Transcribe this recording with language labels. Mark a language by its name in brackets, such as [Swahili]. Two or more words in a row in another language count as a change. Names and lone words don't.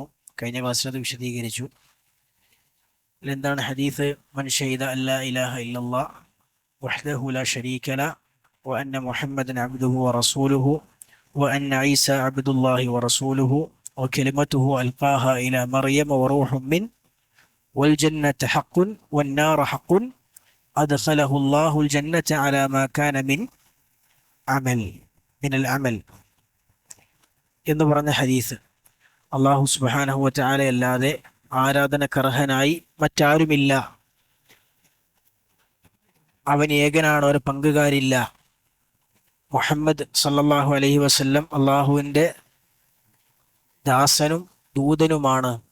[Malayalam] കഴിഞ്ഞ ക്ലാസ്സിൽ അത് വിശദീകരിച്ചു. എന്താണ് ഹദീസ്? [Arabic] من شهد أن لا إله إلا الله وحده لا شريك له وأن محمدا عبده ورسوله وأن عيسى عبد الله ورسوله وكلمته ألقاها إلى مريم وروح من والجنة حق والنار حق أدخله الله الجنة على ما كان من العمل [Malayalam] എന്ന് പറഞ്ഞ ഹദീസ്. അല്ലാഹു [Arabic] سبحانه وتعالى [Malayalam] അല്ലാതെ ആരാധനക്കർഹനായി മറ്റാരുമില്ല, അവൻ ഏകനാണ്, ഒരു പങ്കുകാരില്ല. മുഹമ്മദ് [Arabic] صلى الله عليه وسلم [Malayalam] അല്ലാഹുവിൻ്റെ ദാസനും ദൂതനുമാണ്.